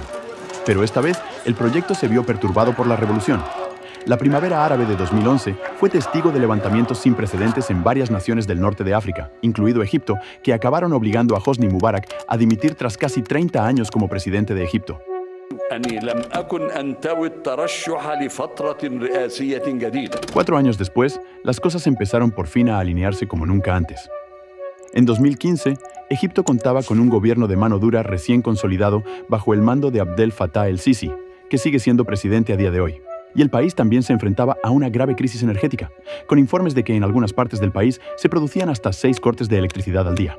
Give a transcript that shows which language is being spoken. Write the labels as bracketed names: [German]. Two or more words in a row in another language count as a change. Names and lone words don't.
[Spanish] Pero esta vez, el proyecto se vio perturbado por la revolución. La primavera árabe de 2011 fue testigo de levantamientos sin precedentes en varias naciones del norte de África, incluido Egipto, que acabaron obligando a Hosni Mubarak a dimitir tras casi 30 años como presidente de Egipto. [Arabic] أني لم أكن أنتوي الترشح لفترة رئاسية جديدة. [Spanish] 4 años después, las cosas empezaron por fin a alinearse como nunca antes. En 2015, Egipto contaba con un gobierno de mano dura recién consolidado bajo el mando de Abdel Fattah el-Sisi, que sigue siendo presidente a día de hoy. Y el país también se enfrentaba a una grave crisis energética, con informes de que en algunas partes del país se producían hasta 6 cortes de electricidad al día.